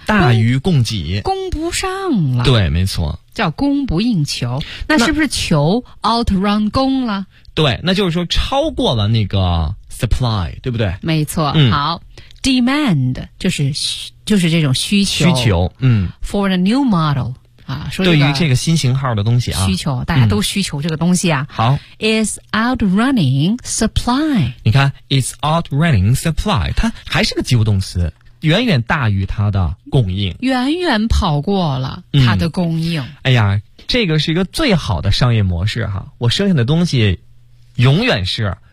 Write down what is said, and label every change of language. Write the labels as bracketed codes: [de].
[zh] 大于供给，供不上了。对，没错，叫供不应求。那是不是求 outrun 供了？对，那就是说超过了那个 supply， 对不对？没错。好。 Demand 就是这种需求，需求， [en] for the new model 啊， [zh] 说这个，对于这个新型号的东西啊，需求，大家都需求这个东西啊。好 [en] ，is outrunning supply。 [zh] 你看 ， [en] is outrunning supply， [zh] 它还是个及物动词，远远大于它的供应，远远跑过了它的供应。哎呀，这个是一个最好的商业模式哈，我生产的东西永远是。